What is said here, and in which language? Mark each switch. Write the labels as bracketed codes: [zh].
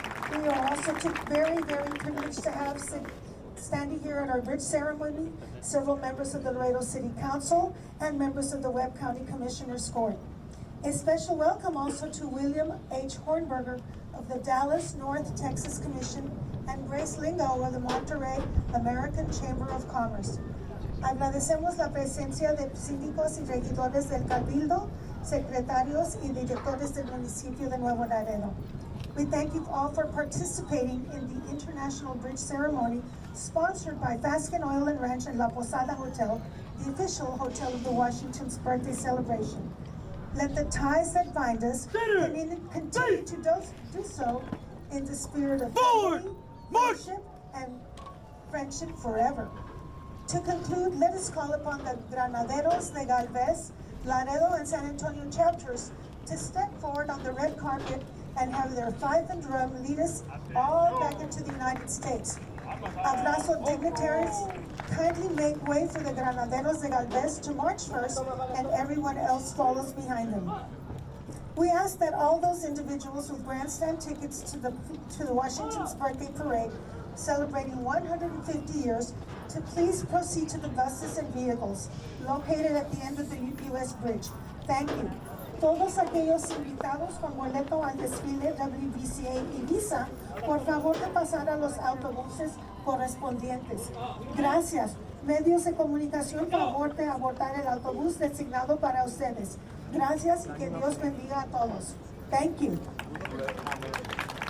[en] We are also very, very privileged to have standing here at our bridge ceremony several members of the Laredo City Council and members of the Webb County Commissioner's Court. A special welcome also to William H. Hornberger of the Dallas North Texas Commission and Grace Lingo of the Monterrey American Chamber of Commerce. [es] Agradecemos la presencia de síndicos y regidores del Cabildo, secretarios y directores del municipio de Nuevo Laredo. [en] We thank you all for participating in the International Bridge Ceremony sponsored by Fasken Oil and Ranch and La Posada Hotel, the official hotel of the Washington's birthday celebration. Let the ties that bind us continue to do so in the spirit of family, friendship, and friendship forever. To conclude, let us call upon the Granaderos de Galvez, Laredo, and San Antonio chapters to step forward on the red carpet and have their fife and drum lead us all back into the United States. Abrazo dignitaries, kindly make way for the Granaderos de Galvez to march first, and everyone else follows behind them. We ask that all those individuals with grandstand tickets to the Washington's birthday parade celebrating 150 years to please proceed to the buses and vehicles located at the end of the U.S. Bridge. Thank you. [es] Todos aquellos invitados con boleto al desfile WBC Ibiza, por favor de pasar a los autobuses correspondientes. Gracias. Medios de comunicación, favor de abordar el autobús designado para ustedes. Gracias y que Dios bendiga a todos. [en] Thank you.